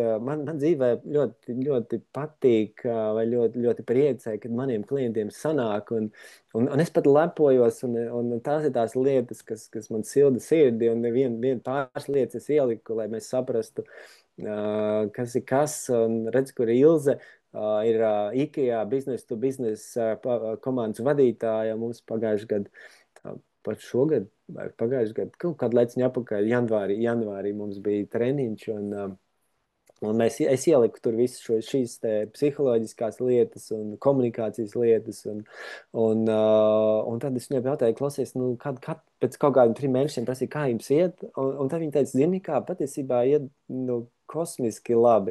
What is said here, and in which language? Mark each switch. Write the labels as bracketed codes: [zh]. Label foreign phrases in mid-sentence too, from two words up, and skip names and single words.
[lv] Man dzīvē ļoti, ļoti patīk, vai ļoti, ļoti priecē, kad maniem klientiem sanāk, un es pat lepojos, un tās ir tās lietas, kas man silda sirdi, un vien pāris lietas es ieliku, lai mēs saprastu, kas ir kas, un redz, kur ir Ilze. Ir IKEA [en] business to business [lv] komandas vadītāja mums pagājušajā gadā. Pat šogad, vai pagājušajā gadā, kaut kādu laiciņu atpakaļ, janvārī mums bija treniņš, un es ieliku tur visas šīs psiholoģiskās lietas un komunikācijas lietas, un tad es viņai jautāju, klausies, nu, pēc kaut kādiem 3 mēnešiem prasīja, kā jums iet, un tad viņa teica, zini kā, patiesībā iet, nu, kosmiski labi.